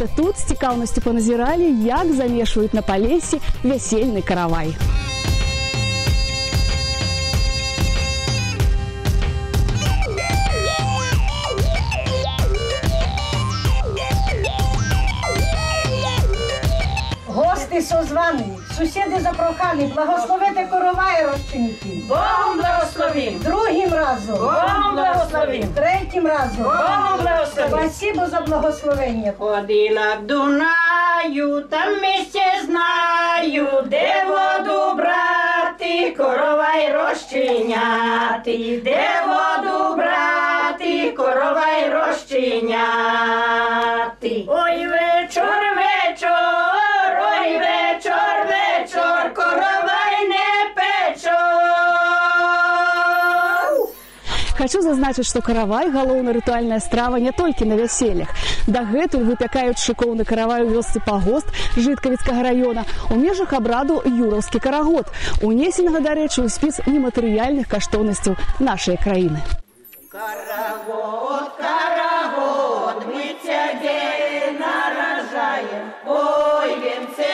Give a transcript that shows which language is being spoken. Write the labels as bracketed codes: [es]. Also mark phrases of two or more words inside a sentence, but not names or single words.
[be] Тут з цікаўнасцю паназіралі, як замешваюць на Палесе вясельны каравай. [uk] Гости созвані, сусіди запрохали, благословити коровай розчинки. Богом благословим. Другим разом. Богом благословим. Третім разом. Богом благословим. Спасибо за благословення. Ходила к Дунаю, там місце знаю, де воду брати, коровай розчиняти, де воду брати, коровай розчиняти. Ой, вечор, вечор, ой, вечор, вечор, коровай не печор. [be] Хочу зазначыць, што каравай – галоўная рытуальная страва не толькі на вяселлях. Дагэтуль выпякаюць шыкоўны каравай у вёсцы Пагост Жыткавіцкага раёна у межах абраду Юраўскі карагод, унесенага, дарэчы, у спіс нематэрыяльных каштоўнасцяў нашай краіны. Карагод, карагод, мы цябе наражаем, ой, венце,